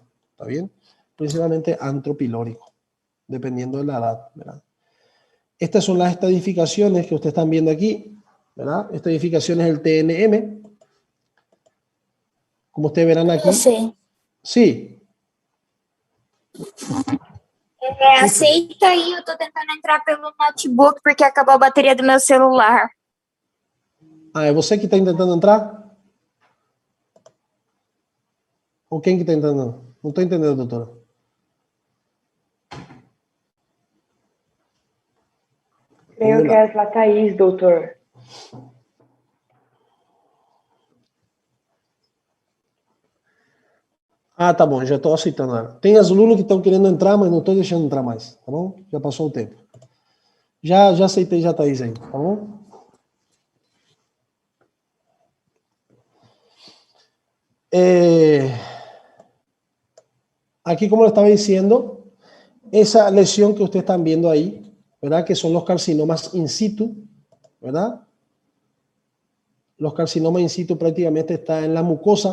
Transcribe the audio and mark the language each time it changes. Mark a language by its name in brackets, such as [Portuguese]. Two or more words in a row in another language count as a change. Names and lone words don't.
[Spanish] ¿Está bien? Principalmente antro pilórico, dependiendo de la edad, ¿verdad? Estas son las estadificaciones que ustedes están viendo aquí, ¿verdad? Estadificaciones del TNM. Como ustedes verán aquí. [Portuguese] Sim. [Spanish] Sí. [Portuguese] Aceita aí, eu tô tentando entrar pelo notebook porque acabou a bateria do meu celular. [Spanish] Ah, ¿es você que está intentando entrar? ¿O quién que está intentando? No estoy entendiendo, doctora. [Portuguese] Creio que é a Thaís, doutor. Ah, tá bom, já estou aceitando ela. Tem as alunos que estão querendo entrar, mas não estou deixando entrar mais, tá bom? Já passou o tempo. Já aceitei já a Thaís aí, tá bom? [Spanish] Aquí, como le estaba diciendo, esa lesión que ustedes están viendo ahí, ¿verdad? Que son los carcinomas in situ, ¿verdad? Los carcinomas in situ prácticamente están en la mucosa.